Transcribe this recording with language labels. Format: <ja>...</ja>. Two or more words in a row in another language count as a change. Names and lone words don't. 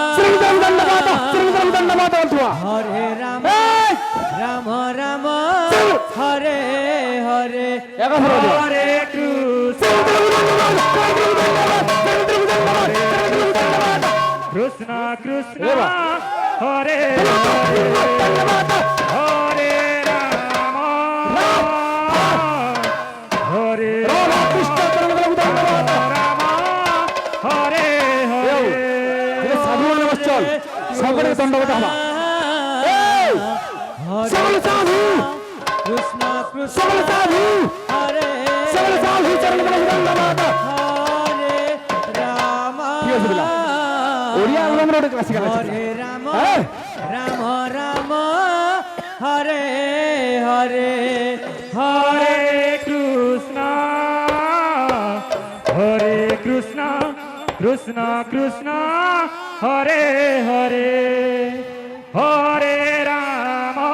<sa>हरे राम राम राम हरे हरे हरे कृष्ण कृष्ण कृष्ण हरे हरे</sa> <bn>সকলে দণ্ডবত হবা সকলে সাধু</bn> <sa>कृष्ण कृष्ण</sa> <bn>সকলে সাধু</bn> <sa>हरे</sa> <bn>সকলে সাধু চরণ দণ্ডবত</bn> <sa>हरे राम</sa> <bn>কি আছে বলা ওড়িয়া আমরা ওটা ক্লাসিক্যাল আছে</bn> <sa>हरे राम राम राम हरे हरे हरे कृष्ण कृष्ण कृष्ण हरे हरे हरे राम</sa>